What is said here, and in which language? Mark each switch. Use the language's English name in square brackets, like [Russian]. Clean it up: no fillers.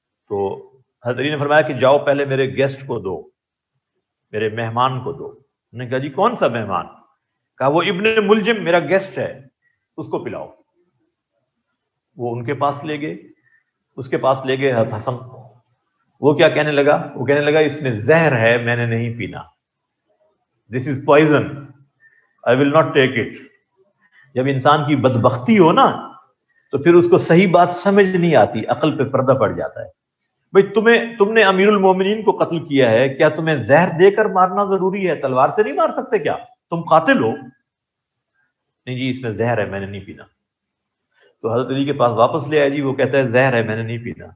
[Urdu] تو حضرت علی نے فرمایا کہ جاؤ پہلے میرے گیسٹ کو دو, میرے مہمان کو دو. انہوں نے کہا جی کون سا مہمان؟ کہا وہ ابن ملجم میرا گیسٹ ہے, اس کو پلاؤ. وہ ان کے پاس لے گئے, اس کے پاس لے گئے حضرت حسن. وہ کیا کہنے لگا؟ وہ کہنے لگا اس میں زہر ہے, میں نے نہیں پینا. [English] This is poison, I will not take it. [Urdu] جب انسان کی بدبختی ہو نا, تو پھر اس کو صحیح بات سمجھ نہیں آتی, عقل پہ پردہ پڑ جاتا ہے. بھئی تم نے امیر المومنین کو قتل کیا ہے, کیا تمہیں زہر دے کر مارنا ضروری ہے؟ تلوار سے نہیں مار سکتے کیا؟ تم قاتل ہو. نہیں جی اس میں زہر ہے, میں نے نہیں پینا. تو حضرت علی کے پاس واپس لے آئے جی, وہ کہتا ہے زہر ہے, میں نے نہیں پینا.